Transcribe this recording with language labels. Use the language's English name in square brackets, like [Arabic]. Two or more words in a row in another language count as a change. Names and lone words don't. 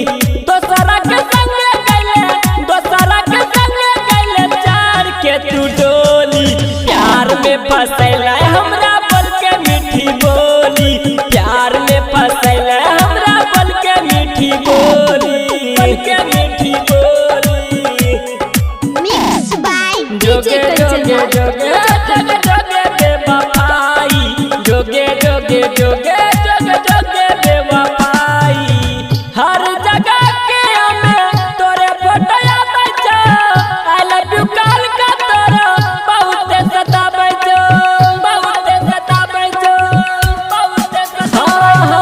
[Maithili] दोसरा के संगे गइले, दोसरा के संगे गइले चार के तू डोली। प्यार में फसैला हमरा बल के मीठी बोली, प्यार में फसैला हमरा बल के मीठी बोली, बल के मीठी बोली। [English] Mixed by [Maithili] जोगे जोगे जोगे जोगे जोगे बेवफाई, जोगे जोगे जोगे जोगे जोगे बेवफाई। हर जगह के हमें तोरे फोटो आबै छो, [English] I love you [Maithili] कॉल का तोरा बहुत सताबै छो, बहुत सताबै छो, बहुत सताबै छो।